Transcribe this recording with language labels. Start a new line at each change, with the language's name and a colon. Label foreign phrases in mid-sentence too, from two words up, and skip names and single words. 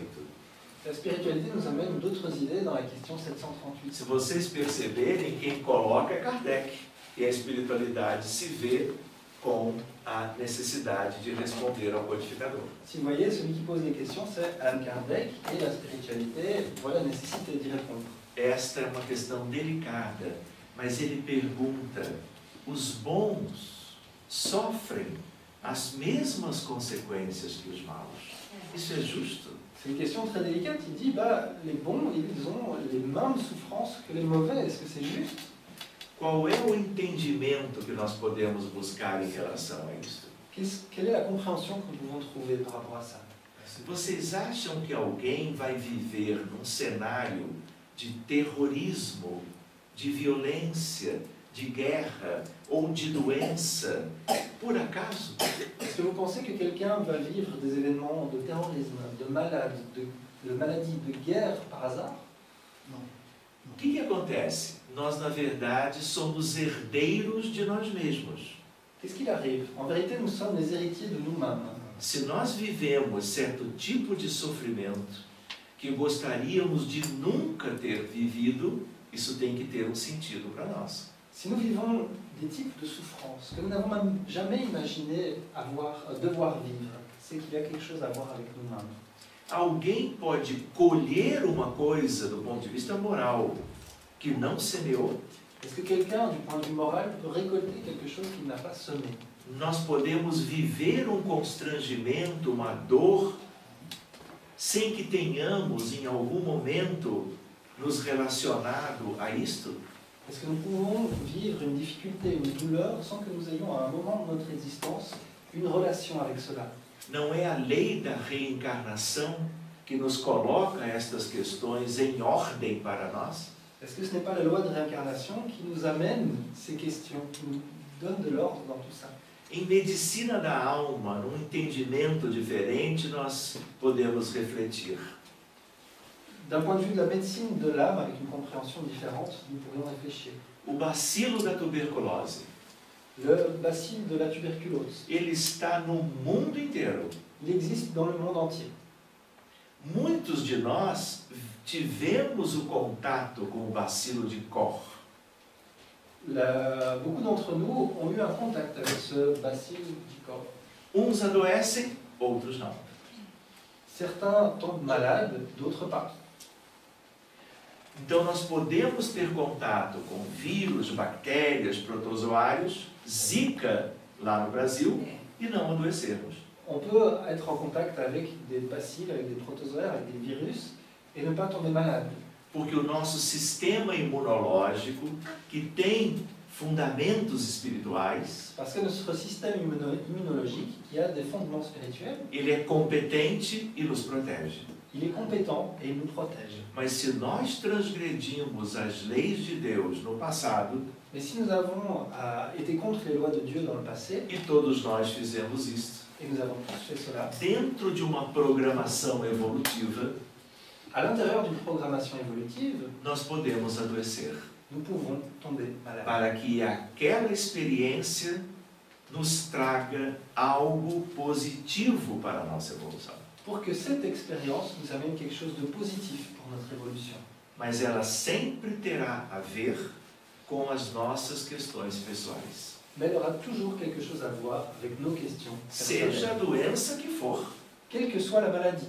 French: La spiritualité nous amène d'autres idées dans la question 738.
Portuguese: Se vocês perceberem, quem coloca é Kardec. E a espiritualidade se vê com a necessidade de responder ao codificador.
French: Si vous voyez, celui qui pose les questions, c'est Allan Kardec, et la spiritualité voit la nécessité d'y répondre.
Portuguese: Esta é uma questão delicada, mas ele pergunta: os bons sofrem as mesmas consequências que os maus? Isso é justo?
French: C'est une question très délicate. Il dit, les bons, ils ont les mêmes souffrances que les mauvais. Est-ce que c'est juste?
Portuguese: Qual é o entendimento que nós podemos buscar em relação a isso?
French: Quelle est la compréhension que nous pouvons trouver par rapport à ça?
Portuguese: Vocês acham que alguém vai viver num cenário de terrorismo, de violência, de guerra ou de doença, por acaso?
French: Est-ce que vous pensez que quelqu'un va vivre des événements de terrorisme, de maladie, de guerre par hasard? Non.
Portuguese: O que acontece? Nós, na verdade, somos herdeiros de nós mesmos.
French: Qu'est-ce qu'il arrive? En vérité, nous sommes les héritiers de nous-mêmes.
Portuguese: Se nós vivemos certo tipo de sofrimento que gostaríamos de nunca ter vivido, isso tem que ter um sentido para nós.
French: Si nous vivons des types de souffrances que nous n'avons même jamais imaginé devoir vivre, c'est qu'il y a quelque chose à voir avec nous-mêmes.
Portuguese: Alguém pode colher uma coisa do ponto de vista moral que não semeou?
French: Est-ce que quelqu'un, du point de vue moral, peut récolter quelque chose qu'il n'a pas semé?
Portuguese: Nós podemos viver um constrangimento, uma dor, sem que tenhamos em algum momento nos relacionado a isto?
French: Est-ce que nous pouvons vivre une difficulté, une douleur, sans que nous ayons à un moment de notre existence une relation avec cela?
Portuguese: Não é a lei da reencarnação que nos coloca estas questões em ordem para nós?
French: Est-ce que ce n'est pas la loi de réincarnation qui nous amène ces questions, qui nous donne de l'ordre dans tout ça?
Portuguese: Em medicina da alma, num entendimento diferente, nós podemos refletir.
French: D'un point de vue de la médecine de l'âme, avec une compréhension différente, nous pourrions réfléchir.
Portuguese: O bacilo da tuberculose,
French: Le bacille de la tuberculose,
Portuguese: ele está no mundo inteiro.
French: il existe dans le monde entier.
Portuguese: Muitos de nós tivemos o contato com o bacilo de Koch.
French: Beaucoup d'entre nous ont eu un contact avec ce bacille du corps.
Portuguese: Uns adoecem, outros não.
French: Certains tombent malades, d'autres pas.
Portuguese: Então nós podemos ter contato com vírus, bactérias, protozoários, Zika lá no Brasil, e não adoecermos.
French: On peut être en contact avec des bacilles, avec des protozoaires, avec des virus, et ne pas tomber malade.
Portuguese: Porque o nosso sistema imunológico, que tem fundamentos espirituais,
French: Parce que notre système immunologique, qui a des fondements spirituels,
Portuguese: ele é competente e nos protege.
French: il est compétent et il nous protège.
Portuguese: Mas se nós transgredimos as leis de Deus no passado,
French: Mais si nous avons été contre les lois de Dieu dans le passé,
Portuguese: e todos nós fizemos isto,
French: et nous avons tous fait cela,
Portuguese: dentro de uma programação evolutiva,
French: à l'intérieur d'une programmation évolutive,
Portuguese: nós podemos adoecer.
French: nous pouvons tomber malades.
Portuguese: Para que aquela experiência nos traga algo positivo para a nossa evolução.
French: Pour que cette expérience nous amène quelque chose de positif pour notre évolution.
Portuguese: Mas ela sempre terá a ver com as nossas questões pessoais.
French: Mais elle aura toujours quelque chose à voir avec nos questions
Portuguese: Seja a
French: personnelles,
Portuguese: doença que for.
French: quelle que soit la maladie.